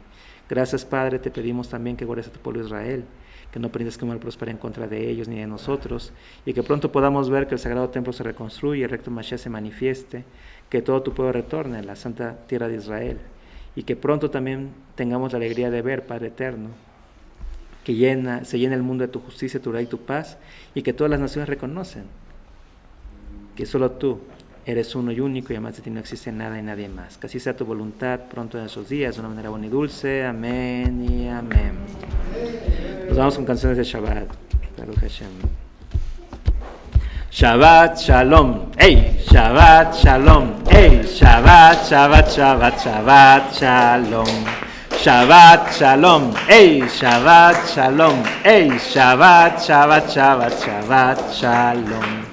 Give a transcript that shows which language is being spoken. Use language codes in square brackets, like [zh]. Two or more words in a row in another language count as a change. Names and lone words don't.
[es] Gracias, Padre, te pedimos también que guardes a tu pueblo Israel, que no permitas que el mal prospere en contra de ellos ni de nosotros, y que pronto podamos ver que el sagrado templo se reconstruye, el recto Mashiach se manifieste, que todo tu pueblo retorne a la santa tierra de Israel, y que pronto también tengamos la alegría de ver, Padre eterno, que se llena el mundo de tu justicia, tu verdad y tu paz, y que todas las naciones reconocen que solo tú eres uno y único, y además de ti no existe nada y nadie más. Que así sea tu voluntad pronto en esos días, de una manera buena y dulce. Amén y amén. Nos vamos con canciones de Shabbat. [he] ברוך השם. שבת שלום היי שבת שלום היי שבת שבת שבת שבת שלום. שבת שלום היי שבת שלום היי שבת שבת שבת שבת שלום.